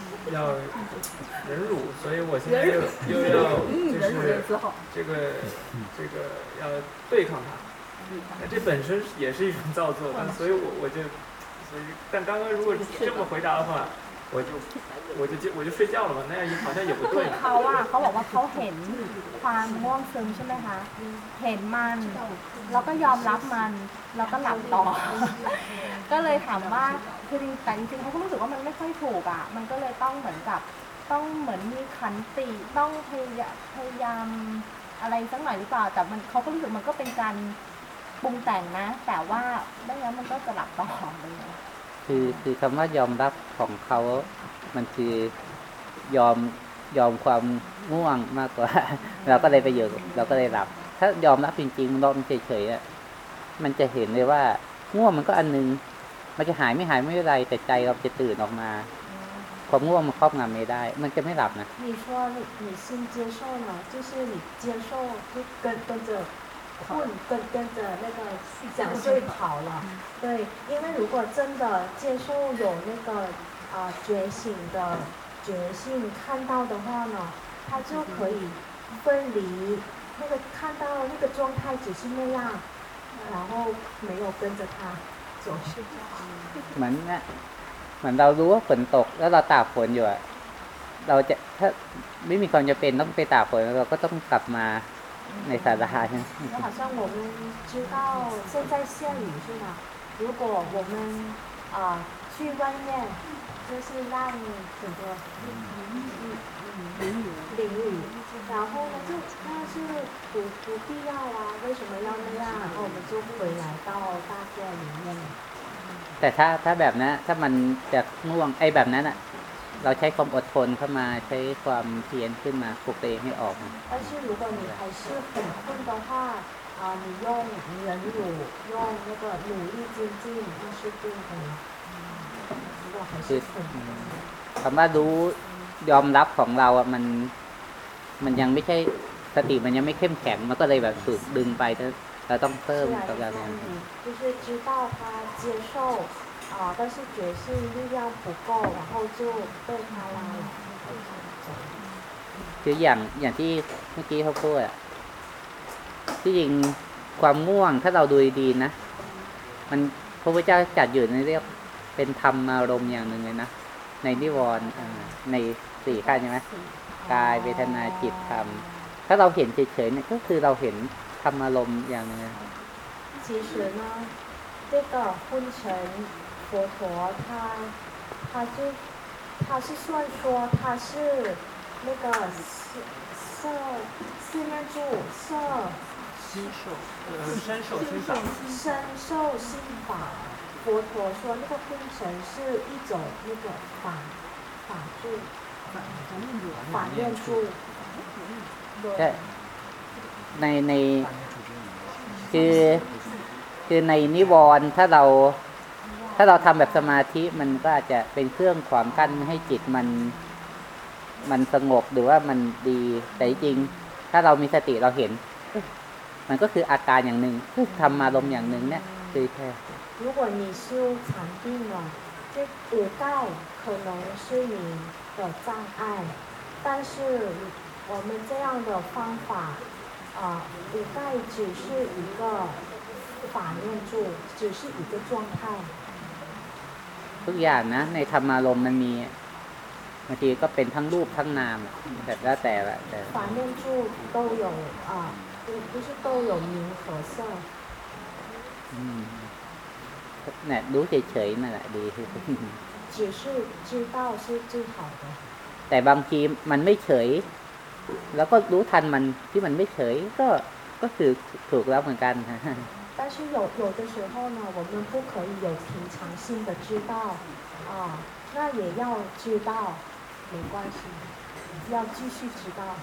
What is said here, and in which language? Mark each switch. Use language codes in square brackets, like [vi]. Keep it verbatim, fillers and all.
[zh] 要忍辱，所以我现在又又要就是这个这个要对抗它，那这本身也是一种造作，但所以我我就所以但刚刚如果这么回答的话，我就我就我就睡觉了嘛，那样好像也不对。 [th] เขาว่าเขาบอกว่าเขาเห็นความง่วงซึมใช่ไหมคะเห็นมันแล้วก็ยอมรับมันแล้วก็หลับต่อก็เลยถามว่าคือแต่จริงๆเขาก็รู้สึกว่ามันไม่ค่อยถูกอ่ะมันก็เลยต้องเหมือนกับต้องเหมือนมีขันติต้องพยายามอะไรสักหน่อยหรือเปล่าแต่มันเขาก็รู้สึกมันก็เป็นการปรุงแต่งนะแต่ว่าไม่งั้นมันก็จะหลับต่อเลย คือคือคำว่ายอมรับของเขามันคือยอมยอมความง่วงมากกว่าเราก็เลยไปอยู่เราก็เลยหลับถ้ายอมรับจริงๆนอนเฉยๆอ่ะมันจะเห็นเลยว่าง่วงมันก็อันนึงมันจะหายไม่หายไม่เป็นไรแต่ใจเราจะตื่นออกมาความง่วงมันครอบงำไม่ได้มันจะไม่หลับนะ [zh] 你说你你心接受了就是你接受就跟跟着混跟跟着那个想睡跑了对因为如果真的接受有那个啊觉醒的觉性看到的话呢它就可以分离那个看到那个状态只是那样然后没有跟着它 [th] เหมือนนะเหมือนเรารู้ว่าฝนตกแล้วเราตากฝนอยู่อะเราจะถ้าไม่มีความจำเป็นต้องไปตากฝนเราก็ต้องกลับมาในศาลาใช่ไหม [zh] 就好像我们知道现在下雨是吗？如果我们啊去外面就是让整个淋雨淋雨，然后呢就那是不不必要啊，为什么要那样？然后我们就回来到大自然里面。 [th] แต่ถ้าถ้าแบบนั้นถ้ามันจะง่วงไอ้แบบนั้นอ่ะเราใช้ความอดทนเข้ามาใช้ความเพียรขึ้นมาปลุกตัวเองให้ออก [zh] 但是如果你还是很困的话，啊，你用忍辱，用那个努力精进，那是对的。如果还是很 [th] คำว่ารู้ยอมรับของเราอ่ะมันมันยังไม่ใช่สติมันยังไม่เข้มแข็งมันก็เลยแบบถูกดึงไปเราต้องเพิ่มกับการ [zh] นั้น就是知道他接受啊，但是觉性力量不够，然后就被他拉了。 [th] คืออย่างอย่างที่เมื่อกี้เขาพูดอ่ะที่จริงความง่วงถ้าเราดูดีนะมันพระพุทธเจ้าจัดอยู่ในเรียกเป็นธรรมอารมณ์อย่างหนึ่งเลยนะในนิวรณ์ในสี่ขั้นใช่ไหมกายเวทนาจิตธรรมถ้าเราเห็นเฉยๆเนี่ยก็คือเราเห็นธรรมอารมณ์อย่างหนึ่ง [zh] 其实呢这个昏沉佛陀他他就他是算说他是那个色四念住色心受身受心法身受心法佛陀说那个昏沉是一种那个法法住法念住 [th] แต่ในในคือคือในนิวรณ์ถ้าเราถ้าเราทำแบบสมาธิมันก็อาจจะเป็นเครื่องขวางกั้นให้จิตมันมันสงบหรือว่ามันดีแต่จริงถ้าเรามีสติเราเห็นมันก็คืออาการอย่างหนึ่งธรรมอารมณ์อย่างหนึ่งเนี่ยคือแค่ [zh] 如果你修禅定了这五盖可能是你的障碍但是我们这样的方法啊五盖只是一个法念住只是一个状态 [th] ทุกอย่างนะในธรรมอารมณ์มันมีบางทีก็เป็นทั้งรูปทั้งนามแต่ละแต่ละแต่ [zh] 法念住都有啊不是都有名和色 [th] อืมเนี่ยดูเฉยๆนั่นแหละดีที่สุด [zh] 只是知道是最好的 [th] แต่บางทีมันไม่เฉยแล้วก็รู้ทันมันที่มันไม่เฉยก็ก็คือถูกแล้วเหมือนกัน [zh] 但是有有的时候呢我们不可以有平常心的知道啊那也要知道，没关系，要继续知道，